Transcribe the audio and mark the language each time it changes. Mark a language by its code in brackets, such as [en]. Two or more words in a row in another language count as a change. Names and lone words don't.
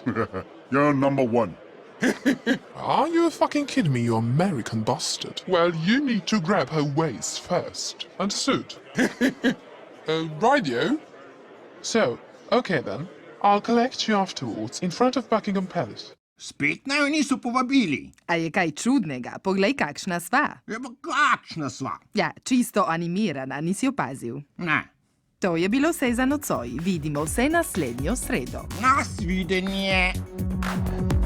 [en] You're number one. Are you fucking kidding me, you American bastard? Well, you need to grab her waist first. Understood? Radio? So, okay then. I'll collect you afterwards in front of Buckingham Palace. [sl] Spet naj jo niso povabili. A je kaj čudnega? Poglej, kakšna sva. Ja, pa kakšna sva? Ja, čisto animirana, nisi opazil. Ne. To je bilo vse za nocoj. Vidimo se naslednjo sredo. Nasvidenje.